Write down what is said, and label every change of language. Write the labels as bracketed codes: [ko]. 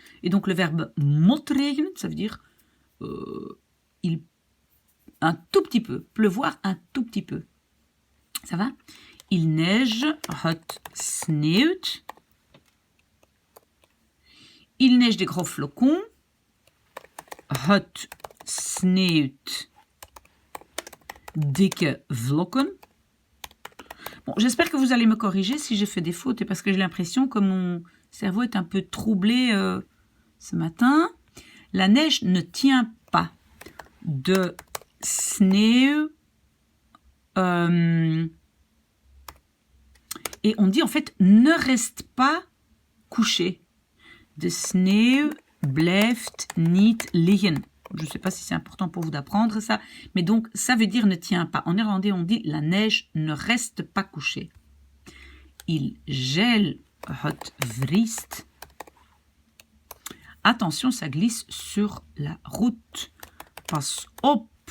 [fr] Et donc le verbe motregent, ça veut dire un tout petit peu. Pleuvoir un tout petit peu. Ça va? Il neige. [nl] Het sneeuwt. [fr] Il neige des gros flocons. [nl] Het sneeuwt dikke vlokken. [fr] Bon, j'espère que vous allez me corriger si j'ai fait des fautes, et parce que j'ai l'impression que mon cerveau est un peu troublé ce matin. La neige ne tient pas. [nl] De sneeuw. [fr] Et on dit en fait ne reste pas couché. [nl] De sneeuw blijft niet liggen. [fr] Je ne sais pas si c'est important pour vous d'apprendre ça, mais donc ça veut dire ne tient pas. En néerlandais, on dit la neige ne reste pas couchée. Il gèle, [nl] het vriest. [fr] Attention, ça glisse sur la route. [nl] Pas op,